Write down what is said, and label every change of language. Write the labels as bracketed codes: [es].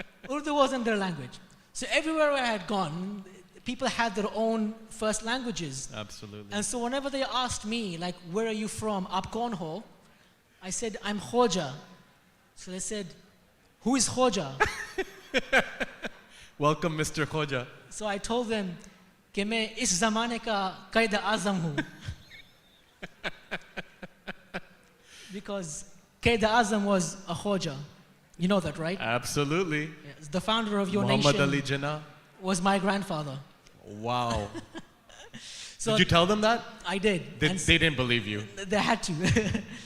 [en] Urdu wasn't their language. So everywhere I had gone, people had their own first languages. Absolutely. And so whenever they asked me, like, where are you from? [hi] Aap kaun ho? [en] I said, I'm Khoja. So they said, who is Khoja? Welcome, Mr. Khoja. So I told them, [hi] कि मैं इस ज़माने का क़ायद आज़म हूँ. [en] Because Qaid Azam was a Khoja. You know that, right? Absolutely. Yes. The founder of your Muhammad nation Ali Jinnah was my grandfather. Wow. So did you tell them that? I did. They didn't believe you. They had to.